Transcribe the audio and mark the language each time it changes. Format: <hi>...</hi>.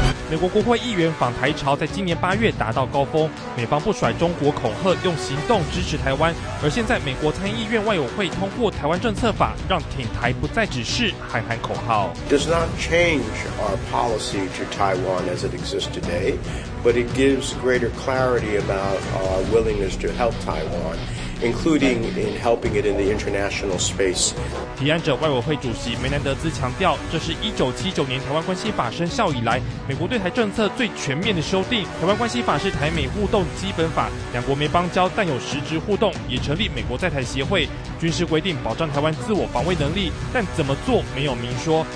<zh>美国国会议员访台潮在今年八月达到高峰，美方不甩中国恐吓，用行动支持台湾。而现在美国参议院外委会通过台湾政策法，让挺台不再只是喊喊口号。</zh> <en>Does not change our policy to Taiwan as it exists today, but it gives greater clarity about our willingness to help Taiwan. including in helping it in the international space.</en> <zh>提案者外委会主席梅南德兹强调，这是1979年台湾关系法生效以来美国对台政策最全面的修订。台湾关系法是台美互动基本法，两国没邦交但有实质互动，也成立美国在台协会，军事规定保障台湾自我防卫能力，但怎么做没有明说。</zh>